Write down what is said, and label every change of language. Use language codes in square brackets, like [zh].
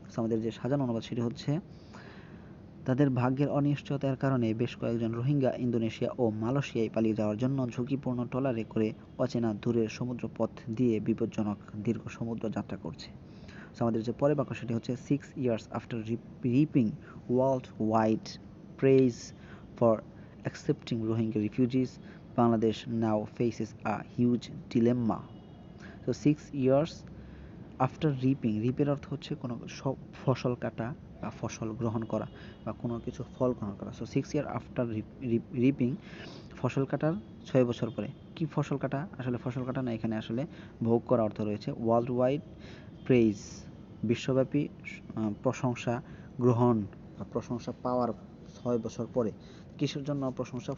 [bn] আমাদের যে সাজানো অনুবাদ সেটি হচ্ছে, তাদের ভাগ্যের অনিশ্চয়তার কারণে বেশ কয়েকজন রোহিঙ্গা ইন্দোনেশিয়া ও মালয়েশিয়ায় পালিয়ে যাওয়ার জন্য ঝুঁকিপূর্ণ ট্রলারে করে অচেনা দূরের সমুদ্রপথ দিয়ে বিপজ্জনক দীর্ঘ সমুদ্র যাত্রা করছে। আমাদের যে পরের বাক্য সেটি হচ্ছে [en] 6 years after reaping worldwide praise for accepting Rohingya refugees, Bangladesh now faces a huge dilemma. [bn] So 6 years after রিপের অর্থ হচ্ছে কোনো সব ফসল কাটা বা ফসল গ্রহণ করা বা কোনো কিছু ফল গ্রহণ করা। সো 6 years আফটার রিপিং, ফসল কাটার 6 বছর পরে। কি ফসল কাটা? আসলে ফসল কাটা না, এখানে আসলে ভোগ করা অর্থ রয়েছে। ওয়ার্ল্ড ওয়াইড প্রেইজ, বিশ্বব্যাপী প্রশংসা গ্রহণ বা প্রশংসা পাওয়ার 6 বছর পরে। কিসের জন্য প্রশংসা?